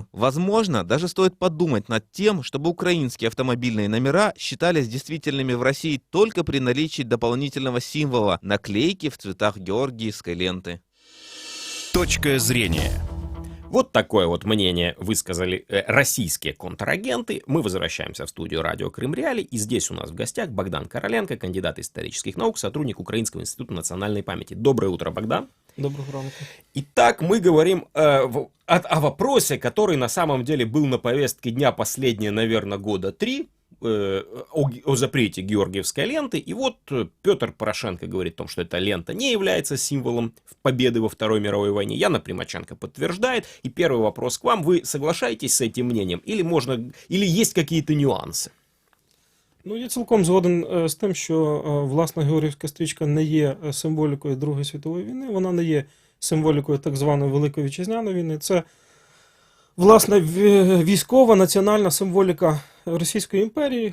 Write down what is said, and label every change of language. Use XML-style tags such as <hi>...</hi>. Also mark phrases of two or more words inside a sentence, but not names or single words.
<ru>Возможно, даже стоит подумать над тем, чтобы украинские автомобильные номера считались действительными в России только при наличии дополнительного символа — наклейки в цветах георгиевской ленты. Точка зрения. Вот такое вот мнение высказали российские контрагенты. Мы возвращаемся в студию радио «Крым Реалий». И здесь у нас в гостях Богдан Короленко, кандидат исторических наук, сотрудник Украинского института национальной памяти. Доброе утро, Богдан.</ru> <uk>Доброго ранку.</uk> <ru>Итак, мы говорим о вопросе, который на самом деле был на повестке дня последние, наверное, года 3. О запрете георгиевской ленты. И вот Петр Порошенко говорит о том, что эта лента не является символом победы во Второй мировой войне. Яна Примаченко подтверждает. И первый вопрос к вам. Вы соглашаетесь</ru> <uk>з цим</uk> <ru>мненням? Или есть какие-то нюанси?</ru> <uk>Ну, я цілком згоден з тим, що, власне, георгіївська стрічка не є символікою Другої світової війни. Вона не є символікою так званої Великої Вітчизняної війни. Це, власне, військова національна символіка Російської імперії.</uk>